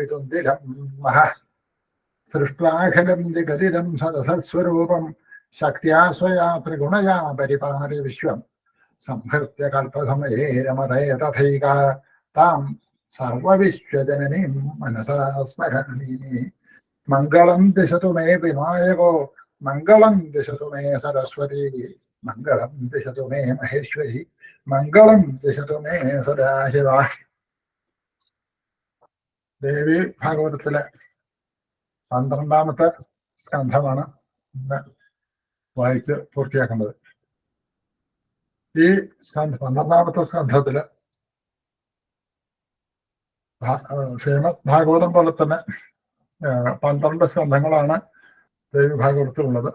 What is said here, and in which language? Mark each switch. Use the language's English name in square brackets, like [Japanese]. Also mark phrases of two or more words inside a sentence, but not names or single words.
[Sanskrit] तुन्दिलं महः सृष्ट्वाखिलं जगदिदं सदसत्स्वरूपं शक्त्या स्वया त्रिगुणया परिपालि विश्वं संहृत्य कल्पसमये रमते तथैका तां सर्वविश्वजननीं मनसा स्मरामि मङ्गलं दिशतु मे विनायको मङ्गलं दिशतु मे सरस्वती मङ्गलं दिशतु मे महेश्वरी मङ्गलं दिशतु मे सदाशिवा. [Malayalam] ദേവി ഭാഗവതത്തിലെ 12ാമത്തെ സ്കന്ധമാണ് വായിച്ച് പൂർത്തിയാക്കേണ്ടത്. ഈ 12ാമത്തെ സ്കന്ധത്തില് ശ്രീമദ് ഭാഗവതം പോലെ തന്നെ 12 സ്കന്ധങ്ങളാണ് ദേവി ഭാഗവതത്തിലുള്ളത്.